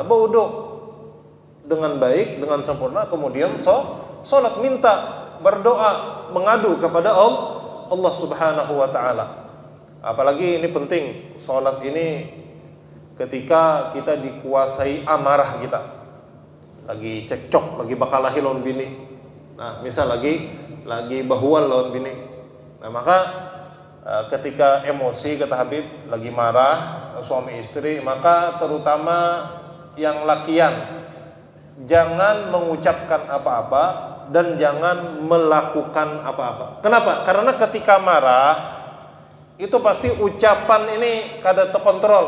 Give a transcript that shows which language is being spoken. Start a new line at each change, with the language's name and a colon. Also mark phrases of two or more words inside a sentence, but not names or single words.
Indonesian: Berwudu dengan baik, dengan sempurna, kemudian sholat, minta, berdoa, mengadu kepada Allah
Arabic: Subhanahu wa ta'ala.
Indonesian: Apalagi ini penting, sholat ini ketika kita dikuasai amarah kita, lagi cekcok,
Banjar: lagi bakalahi lawan bini. Nah, misal lagi bahual lawan bini. Nah,
Indonesian: maka ketika emosi, kata Habib, lagi marah suami istri, maka terutama yang lakian jangan mengucapkan apa-apa dan jangan melakukan apa-apa. Kenapa? Karena ketika marah itu pasti ucapan ini kada terkontrol.